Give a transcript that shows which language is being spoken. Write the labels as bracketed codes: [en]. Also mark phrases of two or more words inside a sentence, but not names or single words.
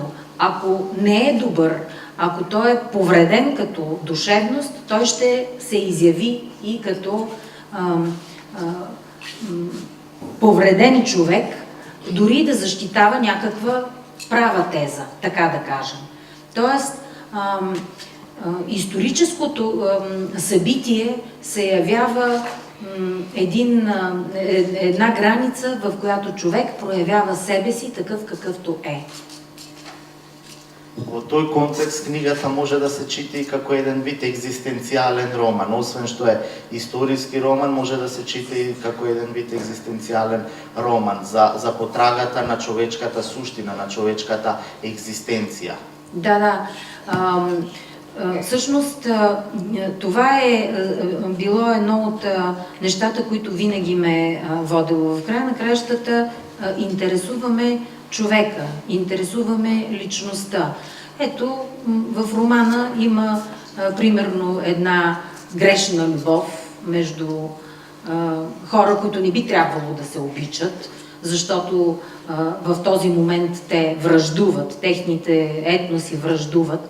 [bg] Ако не е добър, ако той е повреден като душевност, той ще се изяви и като повреден човек, дори да защитава някаква права теза, така да кажем. Тоест, историческото събитие се явява една граница, в която човек проявява себе си такъв какъвто е. [mk] Во тој контекст книгата може да се чита и како еден вид екзистенцијален роман. Освен што е историски роман, може да се чита и како еден вид екзистенцијален роман за потрагата на човечката суштина, на човечката екзистенција. [bg] Да. Всъщност, това е било едно от нещата, които винаги ме е водило. В края на краищата интересуваме човека, интересуваме личността. Ето, в романа има примерно една грешна любов между хора, които не би трябвало да се обичат, защото в този момент те враждуват, техните етноси враждуват.